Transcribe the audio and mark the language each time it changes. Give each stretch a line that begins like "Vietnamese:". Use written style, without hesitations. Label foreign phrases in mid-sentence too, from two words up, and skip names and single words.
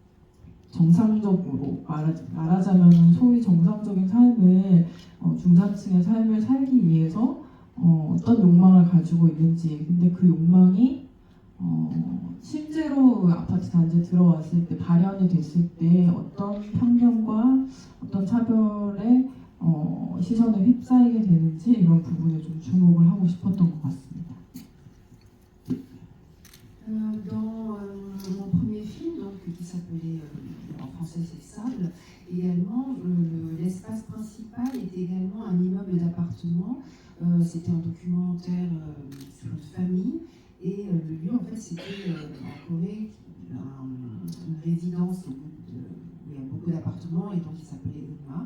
Korean: 정상적으로 말하자면 소위 정상적인 삶을 중산층의 삶을 살기 위해서 어떤 욕망을 가지고 있는지, 근데 그 욕망이 실제로 아파트 단지에 들어왔을 때 발현이 됐을 때 어떤 편견과 어떤 차별의 시선에 휩싸이게 되는지 이런 부분에 좀 주목을 하고 싶었던 것 같습니다.
French: Dans mon premier film, donc, qui s'appelait en français c'est Sable, également l'espace principal était également un immeuble d'appartement. C'était un documentaire sur une famille et le lieu en fait c'était en Corée une résidence où il y a beaucoup d'appartements et donc il s'appelait Uma.